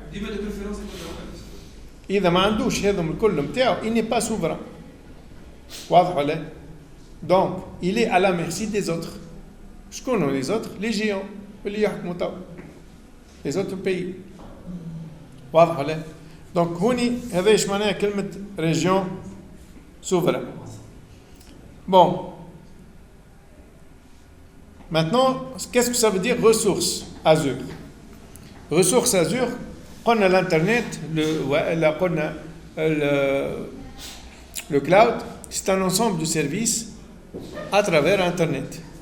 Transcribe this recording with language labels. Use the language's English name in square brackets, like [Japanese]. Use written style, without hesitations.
[Arabic] ديما لي بريفيرونس لوكال. اذا ما عندوش هذم الكل نتاعو اني با سوفران. واضح ولا؟ دونك [French] il est à la merci des autres. [Arabic] شكون هو [French] les autres؟ les géants [Arabic] اللي يحكموا تو [French] les autres pays. [Arabic] واضح ولا؟ دونك هوني هذا ايش معناها كلمة [French] région souverain. Bon. Maintenant, qu'est-ce que ça veut dire ressources Azure? Ressources Azure, [Arabic] قلنا [French] l'internet, قلنا le cloud, c'est un ensemble de services à travers Internet.